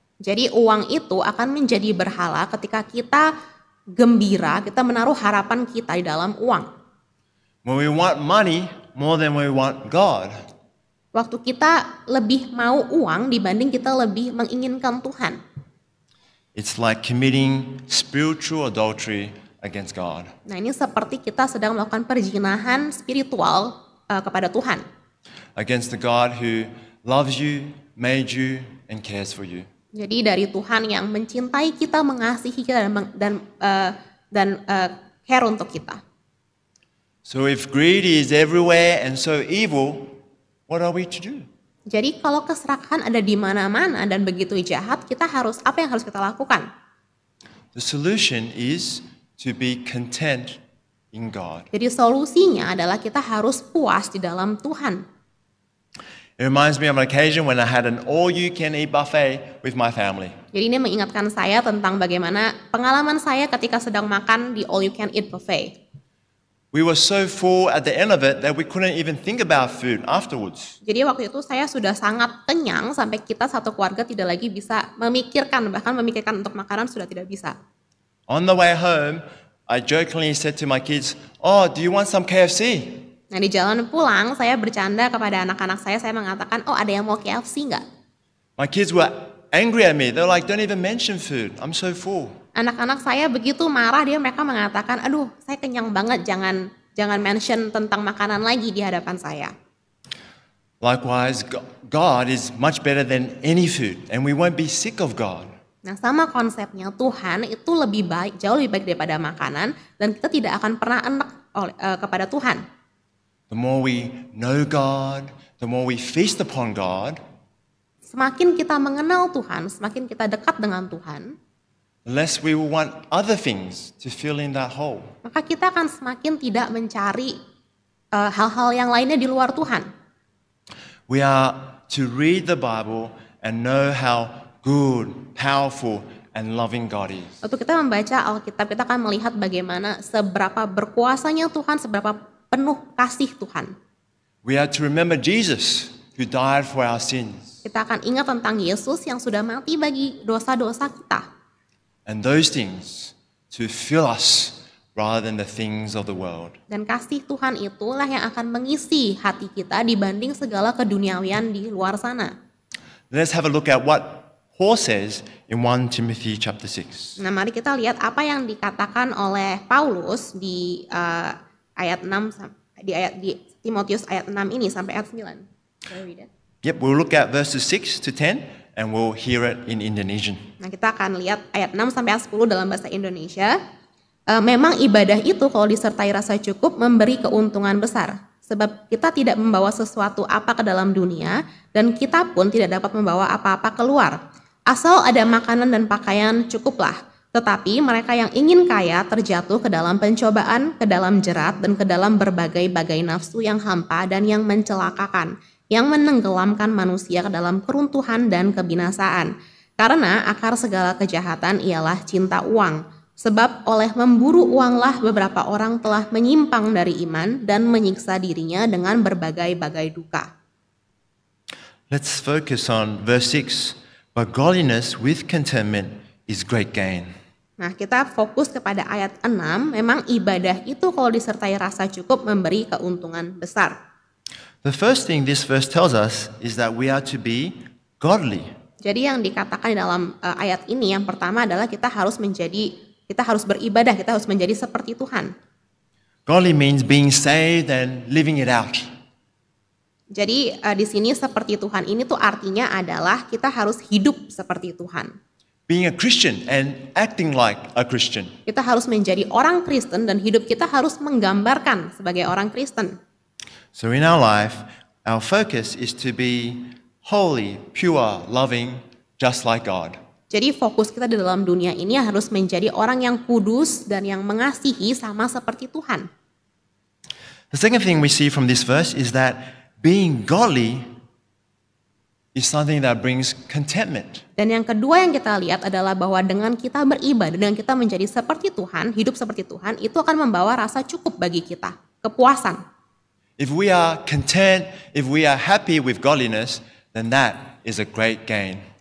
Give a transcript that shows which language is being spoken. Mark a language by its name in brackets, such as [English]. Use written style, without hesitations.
[Indonesian] Jadi uang itu akan menjadi berhala ketika kita gembira, kita menaruh harapan kita di dalam uang. [English] When we want money more than we want God. [Indonesian] Waktu kita lebih mau uang dibanding kita lebih menginginkan Tuhan. [English] It's like committing spiritual adultery against God. [Indonesian] Nah, ini seperti kita sedang melakukan perzinahan spiritual kepada Tuhan. [English] Against the God who loves you, made you, and cares for you. [Indonesian] Jadi dari Tuhan yang mencintai kita, mengasihi kita dan care untuk kita. [English] So if greed is everywhere and so evil, what are we to do? [Indonesian] Jadi kalau keserakahan ada di mana-mana dan begitu jahat, apa yang harus kita lakukan? [English] The solution is to be content in God. [Indonesian] Jadi solusinya adalah kita harus puas di dalam Tuhan. [English] It reminds me of an occasion when I had an all-you-can-eat buffet with my family. [Indonesian] Jadi ini mengingatkan saya tentang bagaimana pengalaman saya ketika sedang makan di all you can eat buffet. [English] We were so full at the end of it that we couldn't even think about food afterwards. [Indonesian] Jadi waktu itu saya sudah sangat kenyang sampai kita satu keluarga tidak lagi bisa bahkan memikirkan untuk makanan sudah tidak bisa. [English] On the way home, I jokingly said to my kids, "Oh, do you want some KFC?" [Indonesian] Nah di jalan pulang saya bercanda kepada anak-anak saya mengatakan, oh ada yang mau KFC nggak? [English] My kids were angry at me. They were like, "Don't even mention food. I'm so full." [Indonesian] Anak-anak saya begitu marah, mereka mengatakan, aduh saya kenyang banget, jangan mention tentang makanan lagi di hadapan saya. [English] Likewise, God is much better than any food, and we won't be sick of God. [Indonesian] Nah sama konsepnya, Tuhan itu jauh lebih baik daripada makanan, dan kita tidak akan pernah enak kepada Tuhan. [English] The more we know God, the more we feast upon God, [Indonesian] semakin kita mengenal Tuhan, semakin kita dekat dengan Tuhan, [English] the less we will want other things to fill in that hole. [Indonesian] maka kita akan semakin tidak mencari hal-hal yang lainnya di luar Tuhan. [English] We are to read the Bible and know how good, powerful, and loving God is. [Indonesian] Waktu kita membaca Alkitab, kita akan melihat bagaimana seberapa berkuasanya Tuhan, seberapa penuh kasih Tuhan. [English] We are to remember Jesus who died for our sins. [Indonesian] Kita akan ingat tentang Yesus yang sudah mati bagi dosa-dosa kita. [English] And those things to fill us rather than the things of the world. [Indonesian] Dan kasih Tuhan itulah yang akan mengisi hati kita dibanding segala keduniawian di luar sana. [English] Let's have a look at what Paul says in 1 Timothy chapter 6. [Indonesian] Nah, mari kita lihat apa yang dikatakan oleh Paulus di ayat 6 di Timotius ayat 6 ini sampai ayat 9. [English] Can I read it? Yep, we'll look at verses 6 to 10 and we'll hear it in Indonesian. [Indonesian] Nah, kita akan lihat ayat 6 sampai ayat 10 dalam bahasa Indonesia. Memang ibadah itu kalau disertai rasa cukup memberi keuntungan besar. Sebab kita tidak membawa sesuatu apa ke dalam dunia dan kita pun tidak dapat membawa apa-apa keluar. Asal ada makanan dan pakaian cukuplah. Tetapi mereka yang ingin kaya terjatuh ke dalam pencobaan, ke dalam jerat, dan ke dalam berbagai-bagai nafsu yang hampa dan yang mencelakakan. yang menenggelamkan manusia ke dalam keruntuhan dan kebinasaan. Karena akar segala kejahatan ialah cinta uang. Sebab oleh memburu uanglah beberapa orang telah menyimpang dari iman dan menyiksa dirinya dengan berbagai-bagai duka. [English] Let's focus on verse 6. But godliness with contentment is great gain. [Indonesian] Nah, kita fokus kepada ayat 6, memang ibadah itu kalau disertai rasa cukup memberi keuntungan besar. [English] The first thing this verse tells us is that we are to be godly. [Indonesian] Jadi yang dikatakan di dalam ayat ini yang pertama adalah kita harus beribadah, kita harus menjadi seperti Tuhan. [English] Godly means being saved and living it out. [Indonesian] Jadi di sini seperti Tuhan ini tuh artinya adalah kita harus hidup seperti Tuhan. [English] Being a Christian and acting like a Christian. [Indonesian] Kita harus menjadi orang Kristen dan hidup kita harus menggambarkan sebagai orang Kristen. [English] So in our life, our focus is to be holy, pure, loving, just like God. [Indonesian] Jadi fokus kita di dalam dunia ini harus menjadi orang yang kudus dan yang mengasihi sama seperti Tuhan. [English] The second thing we see from this verse is that being godly is something that brings contentment. [Indonesian] Dan yang kedua yang kita lihat adalah bahwa dengan kita beribadah, dengan kita menjadi seperti Tuhan, hidup seperti Tuhan, itu akan membawa rasa cukup bagi kita, kepuasan. [English] If we are content, if we are happy with godliness, then that is a great gain.